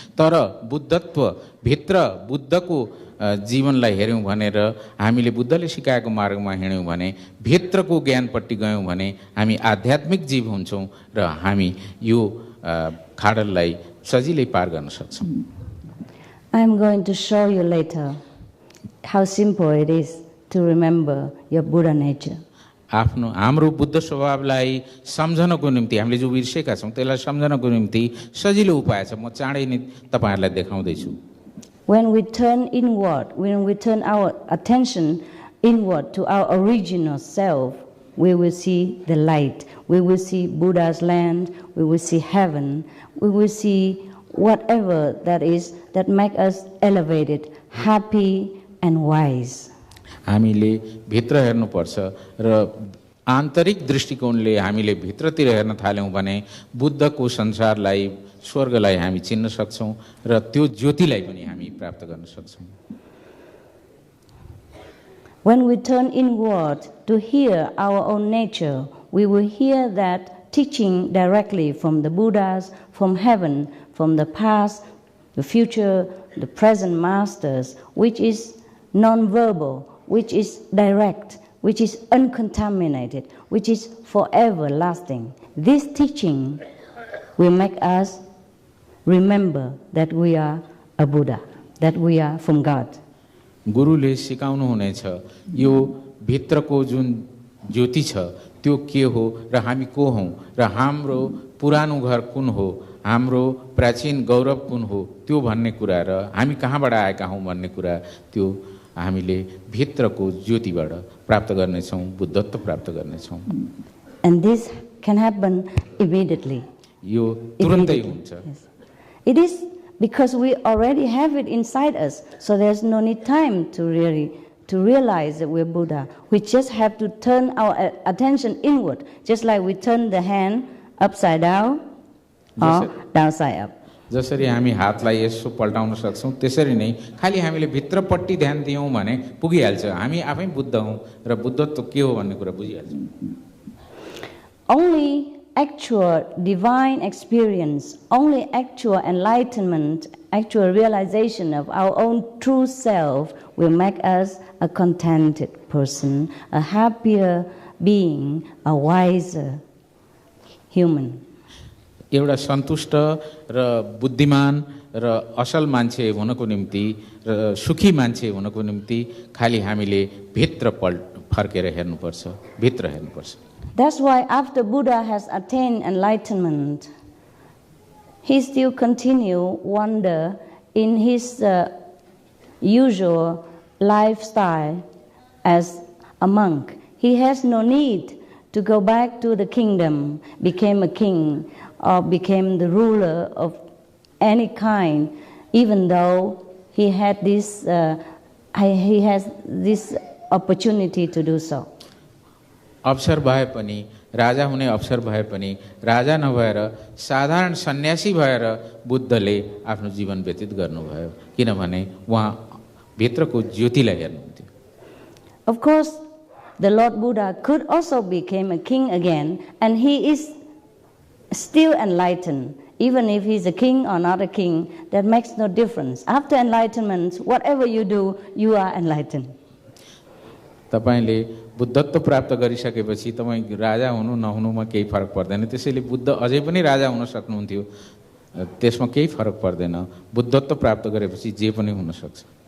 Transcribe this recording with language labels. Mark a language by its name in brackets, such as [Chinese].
[Nepali] तर बुद्धत्व भित्र बुद्धको जीवनलाई हेर्यौं भनेर हामीले बुद्धले सिकाएको मार्गमा हिँड्यौं भने, भित्रको ज्ञानपट्टि गयौं भने हामी आध्यात्मिक जीव हुन्छौं र हामी यो खाडललाई सजिलै पार गर्न सक्छौं. [English] I am going to show you later how simple it is to remember your Buddha nature. [Nepali] हाम्रो बुद्ध स्वभावलाई सम्झनको निम्ति हामीले जो बिर्सेका छौं त्यसलाई सम्झनको निम्ति सजिलो उपाय छ. म चाँडै नै तपाईहरुलाई देखाउँदै छु. [English] When we turn inward, when we turn our attention inward to our original self, we will see the light. We will see Buddha's land. We will see heaven. We will see whatever that is that make us elevated, happy and wise. [Nepali] हामीले भित्र हेर्नुपर्छ र आन्तरिक दृष्टिकोणले हामीले भित्रतिर हेर्न थाल्यौं भने बुद्धको संसारलाई, स्वर्गलाई हामी चिन्न सक्छौं र त्यो ज्योतिलाई पनि हामी प्राप्त गर्न सक्छौं. [English] When we turn inward to hear our own nature, we will hear that teaching directly from the Buddhas, from heaven, from the past, the future, the present masters, which is non-verbal, which is direct, which is uncontaminated, which is forever lasting. This teaching will make us remember that we are a Buddha, that we are from God. [Nepali] गुरुले सिकाउनु हुनेछ यो भित्रको जुन ज्योति छ त्यो के हो र हामी को हौं र हाम्रो पुरानो घर कुन हो, हाम्रो प्राचीन गौरव कुन हो, त्यो भन्ने कुरा र हामी कहाँबाट आएका हौं भन्ने कुरा त्यो हामीले भित्रको ज्योतिबाट प्राप्त गर्ने छौं, बुद्धत्व प्राप्त गर्ने छौं. [English] And this can happen immediately. [Nepali] यो तुरुन्तै हुन्छ. [English] It is because we already have it inside us, so there's no need time to realize that we're Buddha. We just have to turn our attention inward, just like we turn the hand upside down or downside up. [Nepali] जसरी हामी हातलाई यसो पल्टाउन सक्छौं त्यसरी नै खाली हामीले भित्रपट्टि ध्यान दियौं भने पुगिहाल्छ. हामी आफै बुद्ध हौं र बुद्धत्व के हो भन्ने कुरा बुझिहाल्छौं. [English] Only actual divine experience, only actual enlightenment, actual realization of our own true self will make us a contented person, a happier being, a wiser human. [Nepali] एउटा सन्तुष्ट र बुद्धिमान र असल मान्छे हुनको निम्ति र सुखी मान्छे हुनको निम्ति खाली हामीले भित्र फर्केर हेर्नुपर्छ, भित्र हेर्नुपर्छ। [English] That's why after Buddha has attained enlightenment, he still continue wander in his usual lifestyle as a monk. He has no need to go back to the kingdom, became a king, or became the ruler of any kind, even though he had this, he has this opportunity to do so. [Nepali] अवसर भए पनि, राजा हुने अवसर भए पनि, राजा नभएर साधारण सन्यासी भएर बुद्धले आफ्नो जीवन व्यतीत गर्नुभयो, किनभने उहाँ भित्रको ज्योतिलाई हेर्नुहुन्थ्यो। [English] Of course, the Lord Buddha could also become a king again, and he is still enlightened. Even if he's a king or not a king, that makes no difference. After enlightenment, whatever you do, you are enlightened. [Nepali] तपाईले बुद्धत्व प्राप्त गरिसकेपछि तपाई राजा हुनु नहुनुमा केही फरक पर्दैन। त्यसैले बुद्ध अझै पनि राजा हुन सक्नुहुन्थ्यो, त्यसमा केही फरक पर्दैन। बुद्धत्व प्राप्त गरेपछि जे पनि हुन सक्छ।